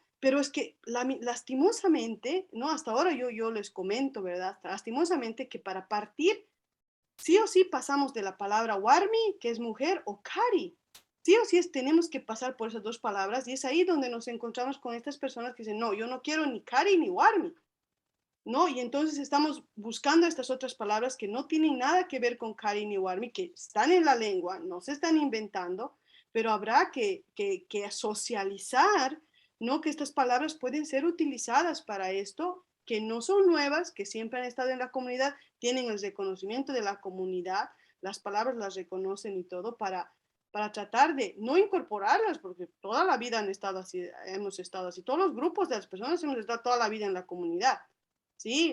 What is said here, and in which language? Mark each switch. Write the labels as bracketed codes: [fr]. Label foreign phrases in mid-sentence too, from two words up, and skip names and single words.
[es] Pero es que lastimosamente, ¿no? Hasta ahora yo les comento, ¿verdad? Lastimosamente que para partir, sí o sí pasamos de la palabra warmi, que es mujer, o kari. Sí o sí tenemos que pasar por esas dos palabras y es ahí donde nos encontramos con estas personas que dicen, no, yo no quiero ni kari ni warmi, ¿no? Y entonces estamos buscando estas otras palabras que no tienen nada que ver con kari ni warmi, que están en la lengua, no se están inventando, pero habrá que socializar, ¿no? Que estas palabras pueden ser utilizadas para esto, que no son nuevas, que siempre han estado en la comunidad, tienen el reconocimiento de la comunidad, las palabras las reconocen y todo para tratar de no incorporarlas, porque toda la vida han estado así, hemos estado así, todos los grupos de las personas hemos estado toda la vida en la comunidad, ¿sí?